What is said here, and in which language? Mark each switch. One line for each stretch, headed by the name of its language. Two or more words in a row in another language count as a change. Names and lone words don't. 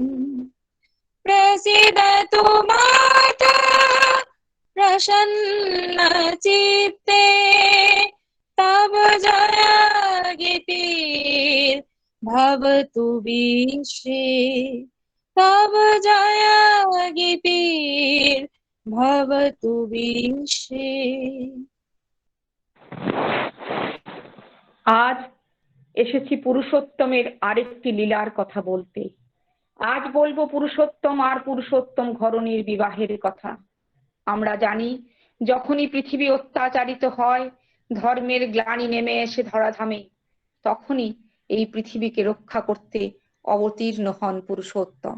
Sanskrit: प्रसीदतु माता प्रसन्नचित्ते तव जया गीतिर् भवतु विश्वे तव जया गीतिर् भवतु विश्वे।
Bangla: আজ এসেছি পুরুষোত্তমের আরেকটি লীলার কথা বলতে। আজ বলবো পুরুষোত্তম আর পুরুষোত্তম ঘরণীর বিবাহের কথা। আমরা জানি যখনই পৃথিবী অত্যাচারিত হয়, ধর্মের গ্লানি নেমে এসে ধরাধামে, তখনই এই পৃথিবীকে রক্ষা করতে অবতীর্ণ হন পুরুষোত্তম।